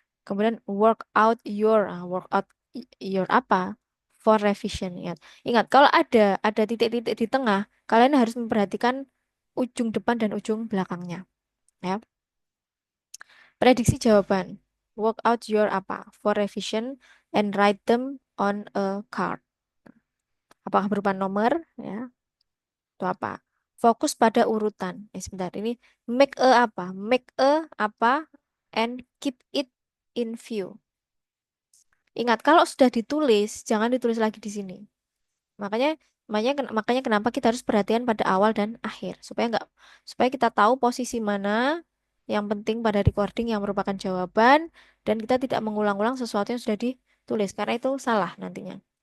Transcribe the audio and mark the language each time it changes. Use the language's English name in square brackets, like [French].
[Indonesian] Kemudian [English] work out your apa for revision. [Indonesian] Ingat kalau ada titik-titik di tengah, kalian harus memperhatikan ujung depan dan ujung belakangnya. Ya. Prediksi jawaban. [English] Work out your apa for revision and write them on a card. [Indonesian] Apakah berupa nomor ya atau apa? Fokus pada urutan. Sebentar ini [English] make a [Indonesian] apa? [English] Make a apa and keep it in view. [Indonesian] Ingat kalau sudah ditulis jangan ditulis lagi di sini. Makanya makanya kenapa kita harus perhatian pada awal dan akhir supaya kita tahu posisi mana yang penting pada recording yang merupakan jawaban dan kita tidak mengulang-ulang sesuatu yang sudah ditulis karena itu salah nantinya.